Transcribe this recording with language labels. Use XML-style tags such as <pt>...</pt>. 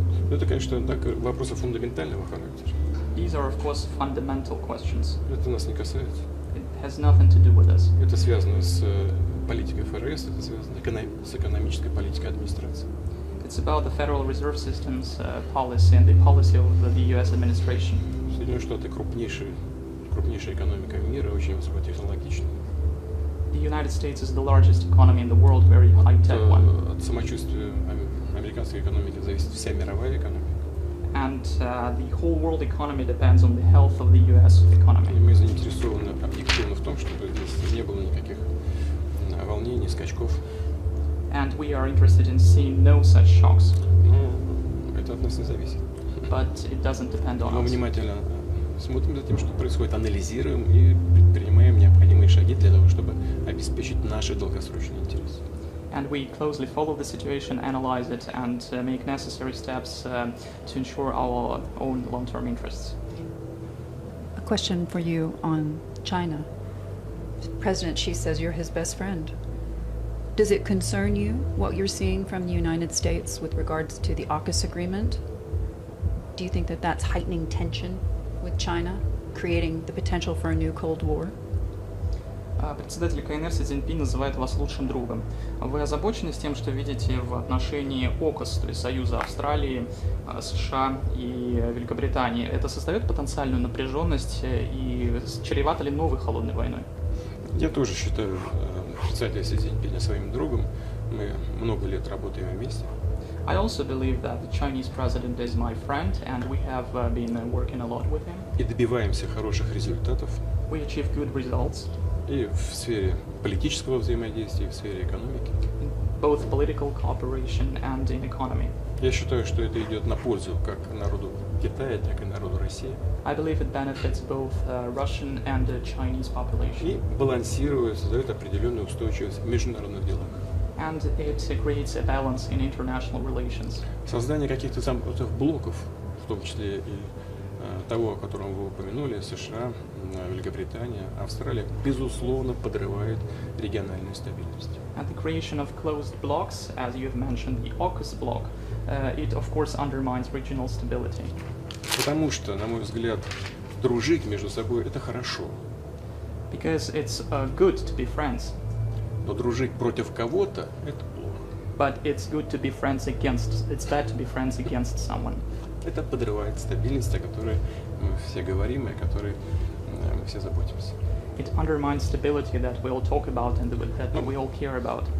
<ru>Это, конечно, так, вопросы фундаментального характера.</ru> <en>These are, of course, fundamental questions.</en> <ru>Это нас не касается.</ru> <en>It has nothing to do with us.</en> <ru>Это связано с политикой ФРС, это связано с экономической политикой администрации.</ru> <en>It's about the Federal Reserve System's policy and the policy of the U.S. administration.</en> <ru>Соединенные Штаты крупнейшая экономика мира, очень высокотехнологичная.</ru> <en>The United States is the largest economy in the world, very high-tech one.</en> <ru>От самочувствия американской экономики зависит вся мировая экономика.</ru> <en>And the whole world economy depends on the health of the U.S. economy.</en> <ru>И мы заинтересованы объективно в том, чтобы здесь не было никаких волнений, скачков.</ru> <en>And we are interested in seeing no such shocks.</en> <ru>Но это от нас не зависит.</ru> <en>But it doesn't depend on</en> <ru>Мы</ru> <en>us.</en> <ru>внимательно смотрим за тем, что происходит, анализируем и предпринимаем необходимые шаги для того, чтобы обеспечить наши долгосрочные интересы.</ru> <en>And we closely follow the situation, analyze it, and make necessary steps to ensure our own long-term interests. A question for you on China. President Xi says you're his best friend. Does it concern you what you're seeing from the United States with regards to the AUKUS agreement? Do you think that that's heightening tension with China, creating the potential for a new Cold War?</en> <ru>Председатель КНР Си Цзиньпин называет вас лучшим другом. Вы озабочены с тем, что видите в отношении ОКОС, то есть Союза Австралии, США и Великобритании? Это создает потенциальную напряженность и чревато ли новой холодной войной? Я тоже считаю председателя Си Цзиньпиня своим другом. Мы много лет работаем вместе.</ru> <en>I also believe that the Chinese president is my friend, and we have been working a lot with him.</en> <ru>И добиваемся хороших результатов.</ru> <en>We achieve good results.</en> <ru>И в сфере политического взаимодействия, и в сфере экономики.</ru> <en>both political cooperation and in economy.</en> <ru>Я считаю, что это идет на пользу как народу Китая, так и народу России.</ru> <en>I believe it benefits both Russian and Chinese</en> <ru>И</ru> <en>population.</en> <ru>балансирует, создает определенную устойчивость в международных делах.</ru> <en>And it creates a balance in international relations.</en> <ru>Создание каких-то замкнутых блоков, в том числе и того, о котором вы упомянули, США, Великобритания, Австралия, безусловно, подрывает региональную стабильность.</ru> <en>And the creation of closed blocks, as you have mentioned, the AUKUS bloc, it of course undermines regional stability.</en> <ru>Потому что, на мой взгляд, дружить между собой – это хорошо.</ru> <en>Because it's good to be friends,</en> <ru>Но дружить против кого-то – это плохо.</ru> <en>but it's good to be friends against, it's bad to be friends against someone.</en> <ru>Это подрывает стабильность, о которой мы все говорим и о которой мы все заботимся.</ru> <en>It undermines stability that we all talk about and that we all care about.</en>